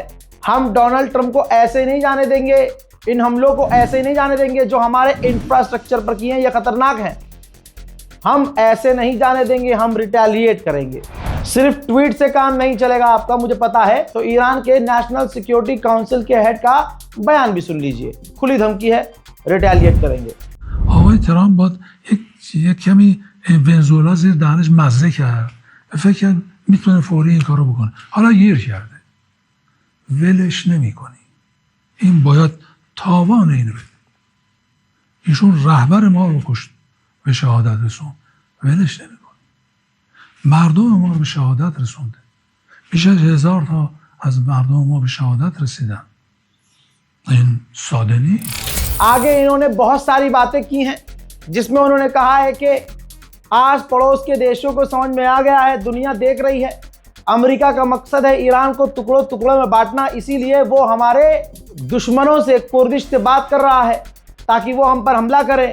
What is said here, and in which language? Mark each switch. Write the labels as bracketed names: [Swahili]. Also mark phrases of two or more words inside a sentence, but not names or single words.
[Hindi] हम डोनाल्ड ट्रंप को ऐसे नहीं जाने देंगे, इन हमलों को ऐसे नहीं जाने देंगे जो हमारे इंफ्रास्ट्रक्चर पर किए हैं, ये खतरनाक हैं। हम ऐसे नहीं जाने देंगे, हम रिटेलिएट करेंगे। सिर्फ ट्वीट से काम नहीं चलेगा आपका, मुझे पता है। तो ईरान के नेशनल सिक्योरिटी काउंसिल के हेड का बयान भी सुन लीजिए। खुली धमकी है, रिटेलिएट करेंगे। [Persian] آقای ترامپ باید یک کمی ونزوئلا زیر دهنش مزه کرد و فکر کرد میتونه فوری این کارو بکنه. حالا گیر کرده. ولش نمی‌کنی. این باید تاوان اینو بده. ایشون رهبر ما رو کشت، به شهادت رسوند. ولش نمی‌کنی. مردم ما رو به شهادت رسونده. بیش از 1000 تا از مردم ما به شهادت رسیدن. این ساده نیست. [Hindi] आगे इन्होंने बहुत सारी बातें की हैं, जिसमें उन्होंने कहा है कि आस पड़ोस के देशों को समझ में आ गया है, दुनिया देख रही है, अमेरिका का मकसद है ईरान को टुकड़ों टुकड़ों में बांटना। इसीलिए वो हमारे दुश्मनों से कोर्दिश से बात कर रहा है ताकि वो हम पर हमला करें।